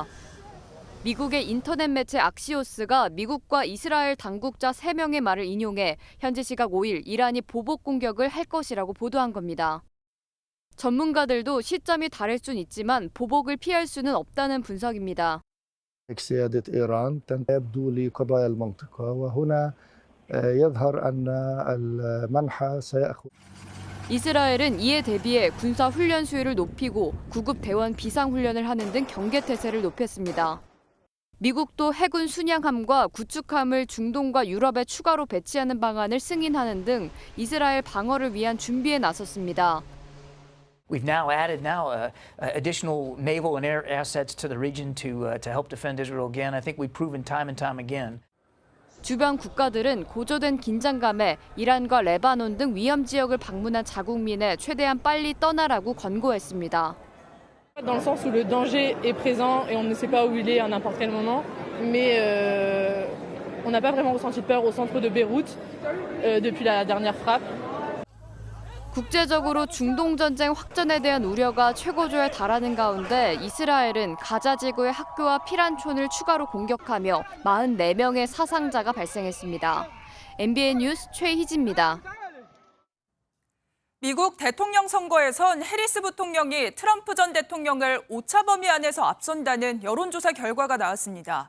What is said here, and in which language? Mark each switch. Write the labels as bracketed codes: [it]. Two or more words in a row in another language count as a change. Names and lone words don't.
[ko] 미국의 인터넷 매체 악시오스가 미국과 이스라엘 당국자 3명의 말을 인용해 현지 시각 5일 이란이 보복 공격을 할 것이라고 보도한 겁니다. 전문가들도 시점이 다를 순 있지만 보복을 피할 수는 없다는 분석입니다. [ar] سيادة إيران يبدو لقضايا المنطقة وهنا يظهر أن المنحى سيأخذ [ko] 이스라엘은 이에 대비해 군사 훈련 수위를 높이고 구급 대원 비상 훈련을 하는 등 경계 태세를 높였습니다. 미국도 해군 순양함과 구축함을 중동과 유럽에 추가로 배치하는 방안을 승인하는 등 이스라엘 방어를 위한 준비에 나섰습니다. [en] We've now added additional naval and air assets to the region to help defend Israel again. I think we've proven time and time again. [ko] 주변 국가들은 고조된 긴장감에 이란과 레바논 등 위험 지역을 방문한 자국민에 최대한 빨리 떠나라고 권고했습니다. [fr] Dans le sens où le danger est présent et on ne sait pas où il est à n'importe quel moment, mais on n'a pas vraiment ressenti de peur au centre de Beyrouth depuis la dernière frappe. [ko] 국제적으로 중동 전쟁 확전에 대한 우려가 최고조에 달하는 가운데 이스라엘은 가자 지구의 학교와 피란촌을 추가로 공격하며 44명의 사상자가 발생했습니다. MBN 뉴스 최희지입니다. 미국 대통령 선거에선 해리스 부통령이 트럼프 전 대통령을 오차 범위 안에서 앞선다는 여론조사 결과가 나왔습니다.